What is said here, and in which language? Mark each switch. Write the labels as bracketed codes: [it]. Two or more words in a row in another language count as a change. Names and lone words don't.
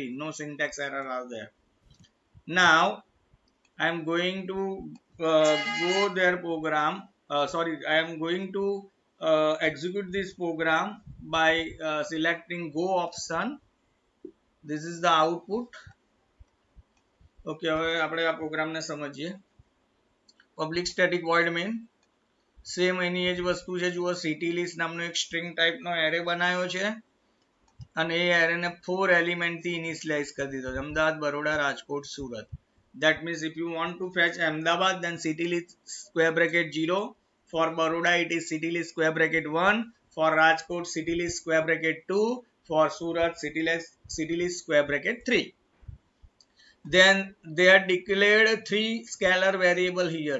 [en] No syntax error are there. Now I am going to go their program. I am going to execute this program by selecting go option. This is the output. [gu] Okay, હવે આપણે આ પ્રોગ્રામને સમજીએ. [en] Public static void main. [gu] સેમ એની એ જ વસ્તુ છે. જુઓ, [en] city list [gu] નામનો એક સ્ટ્રિંગ ટાઈપનો એરે બનાવ્યો છે અને એ એરે ને 4 એલિમેન્ટ થી ઇનિશિયલાઇઝ કરી દીધો છે. અમદાવાદ, બરોડા, રાજકોટ, સુરત. [en] That means if you want to fetch Ahmedabad, then city list square bracket 0. For Baroda, it is city list square bracket 1. For Rajkot, city list square bracket 2. For Surat, city list square bracket 3. Then they are declared 3 scalar variable here.